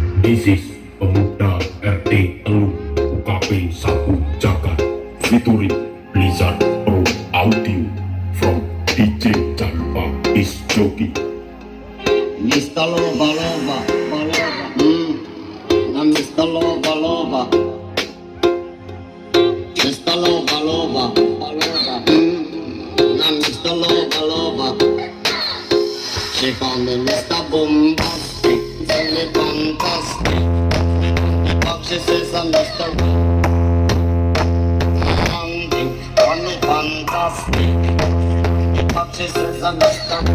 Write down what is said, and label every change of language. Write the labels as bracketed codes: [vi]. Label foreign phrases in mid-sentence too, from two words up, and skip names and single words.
[id] Isis pemuda RT Teluk UKP 1 Jagat featuring Blizzard Pro Audio from DJ Janpa Disc Jockey. [en] Mr. Loba Loba, na Mr. Loba Loba, Mr. Loba Loba, na Mr. Loba Loba. She call me Mr. Bombastic, really fantastic. But she says I'm Mr. Romantic, really fantastic. But she says I'm Mr.